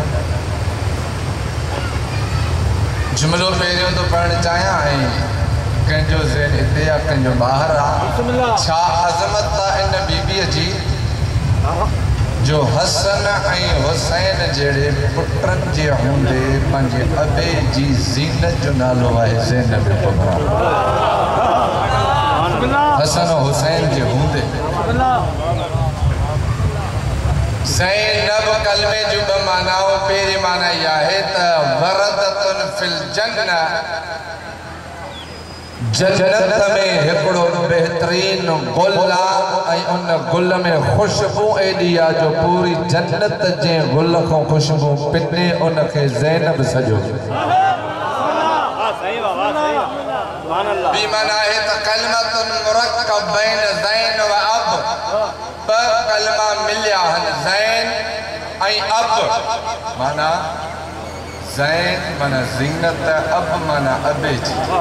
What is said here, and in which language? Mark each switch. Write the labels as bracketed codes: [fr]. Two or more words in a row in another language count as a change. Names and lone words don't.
[sd] जुमलो पहिरियों तो पढ़णु चाहियां ऐं कंहिंजो ज़हन हिते आहे कंहिंजो ॿाहिरि आहे छा अज़मत आहे इन बीबीअ जी जो हसन ऐं हुसैन जहिड़े पुटनि जे हूंदे पंहिंजे अबे जी ज़ीनत जो नालो आहे ज़ैनब कुबरा हसन और हुसैन जे हूंदे ज़ैनब कलमे जो ॿ मानाऊं पहिरीं माना इहा आहे त [ar] وردة في الجنة [sd] जन्नत में हिकिड़ो बेहतरीन गुल आहे ऐं उन गुल में खुशबू एॾी आहे जो पूरी जन्नत जे गुल खां खुशबू पिने उनखे ज़ैनब सॼो ॿी माना आहे त [ar] كلمة مركب بين زين وأب [sd] ॿ कलमा मिलिया आहिनि ज़ैन ऐं अब माना ज़ैन माना ज़ीनत अब माना अबे जी